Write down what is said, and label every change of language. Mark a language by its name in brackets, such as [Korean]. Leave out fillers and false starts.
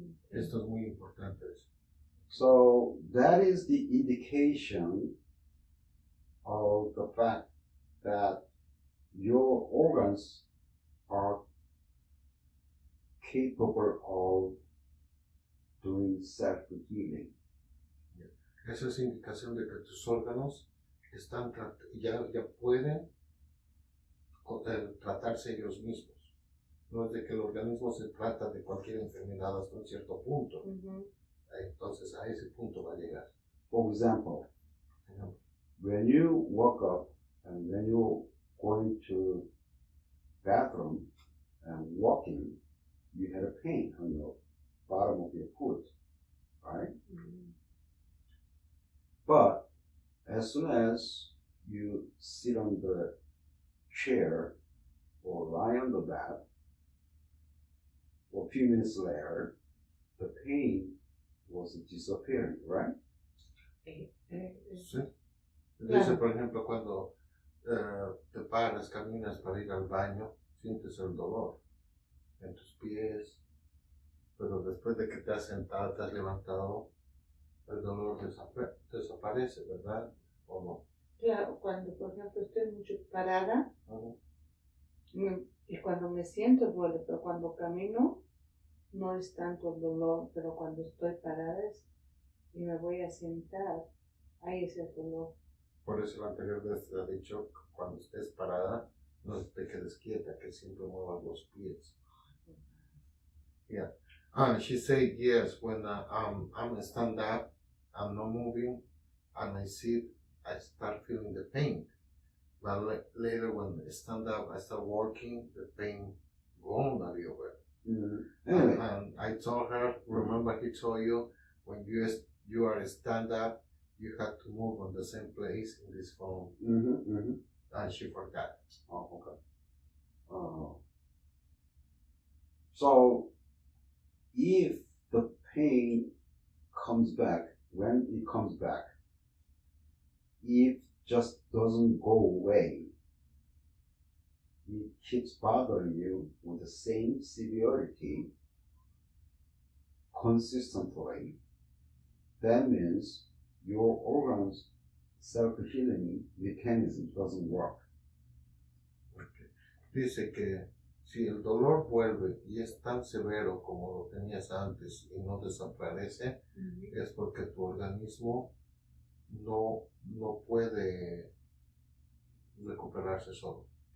[Spanish] Esto es muy importante. [English] So that is the indication of the fact that your organs are capable of doing self-healing. [Spanish] Esa es indicación de que tus órganos están ya pueden tratarse ellos mismos. No es de que el organismo se trata de cualquier enfermedad hasta un cierto punto. Entonces a ese punto va a llegar. [English] For example, when you woke up and when you're going to bathroom and walking, you had a pain on the bottom of your foot, right? But as soon as you sit on the chair or lie on the bed, a few minutes later, the pain was disappearing, right? [Spanish] Sí. Dice, por ejemplo, cuando te paras, caminas para ir al baño, sientes el dolor en tus pies, pero después de que te has sentado, te has levantado, el dolor desaparece, ¿verdad? ¿O no? Claro, cuando por ejemplo estoy mucho parada, y cuando me siento duele, pero cuando camino no es tanto el dolor, pero cuando estoy parada y me voy a sentar, ahí es el dolor. Por eso el anterior vez te ha dicho, cuando estés parada, no te quedes quieta, que siempre muevas los pies. [English] Yeah. And she said, yes, when I'm stand up, I'm not moving, and I sit, I start feeling the pain. But later when I stand up, I start working, the pain gone a little bit. Anyway. And I told her, remember he told you, when you are stand up, you have to move on the same place in this phone. And she forgot. Oh, okay. So, if the pain comes back, when it comes back, it just doesn't go away, it keeps bothering you with the same severity consistently, that means your organ's self-healing mechanism doesn't work. Okay. [Spanish] Dice que si el dolor vuelve y es tan severo como lo tenías antes y no desaparece, es porque tu organismo no puede recuperarse solo.